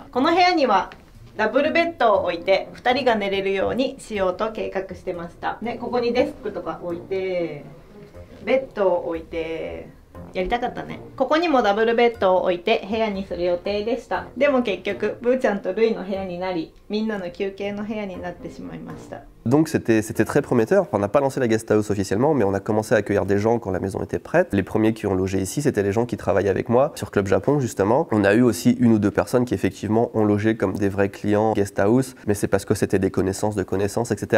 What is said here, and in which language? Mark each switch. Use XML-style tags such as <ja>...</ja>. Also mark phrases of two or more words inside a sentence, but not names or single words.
<ja>この部屋にはダブルベッドを置いて2人が寝れるようにしようと計画してました。ね、ここにデスクとか置いて、ベッドを置いて、やりたかったね。ここにもダブルベッドを置いて部屋にする予定でした。でも結局ブーちゃんとルイの部屋になり、みんなの休憩の部屋になってしまいました。</ja> <fr>Donc c'était très prometteur. Enfin, on n'a pas lancé la</fr> <en>guest house</en> <fr>officiellement, mais on a commencé à accueillir des gens quand la maison était prête. Les premiers qui ont logé ici, c'était les gens qui travaillaient avec moi sur Club Japon justement. On a eu aussi une ou deux personnes qui effectivement ont logé comme des vrais clients</fr> <en>guest house,</en> <fr>mais c'est parce que c'était des connaissances de connaissances, etc.</fr>